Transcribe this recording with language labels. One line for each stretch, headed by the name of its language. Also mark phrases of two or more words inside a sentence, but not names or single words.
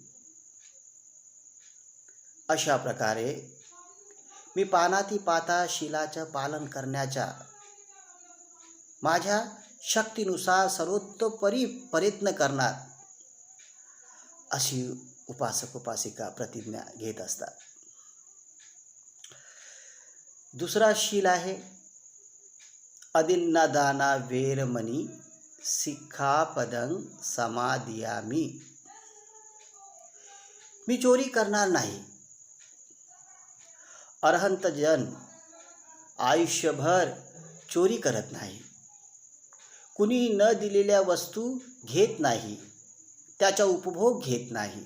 Marathi: अशा प्रकारे मी पानाती पाता शीलाचं पालन करण्याचा माझ्या शक्तीनुसार सर्वतोपरी प्रयत्न करणार, अशी उपासक उपासिका प्रतिज्ञा घेत असतात. दुसरा शील आहे
Pali: अदिन्नदाना वेरमणी सिक्खापदं समादियामी.
Marathi: मी चोरी करणार नाही. अरहंत जन आयुष्यभर चोरी करत नाही. कुणी न दिलेल्या वस्तू घेत नाही, त्याचा उपभोग घेत नाही.